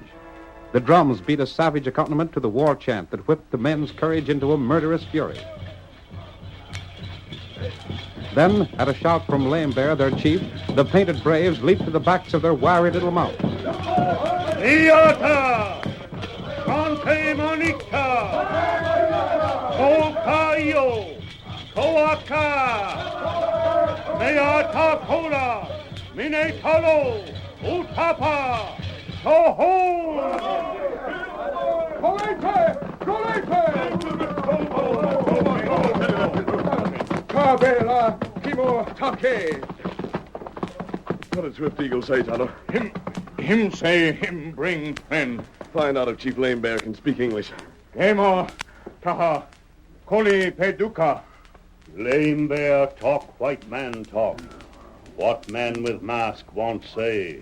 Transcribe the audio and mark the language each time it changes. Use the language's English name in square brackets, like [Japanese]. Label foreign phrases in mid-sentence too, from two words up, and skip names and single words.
[English] The drums beat a savage accompaniment to the war chant that whipped the men's courage into a murderous fury. Then, at a shout from Lame Bear, their chief, the painted braves leaped to the backs of their wiry little mounts. Iata! Sante Monica! Kokayo! Koaka! Meata Kola! Minetalo! Utapa! Toho! Kabela Kimo Take. What did Swift Eagle say, Tonto? Him say him bring friend. Find out if Chief Lame Bear can speak English. Gemo Taha Koli Peduka. Lame Bear talk, white man talk. What man with mask won't say?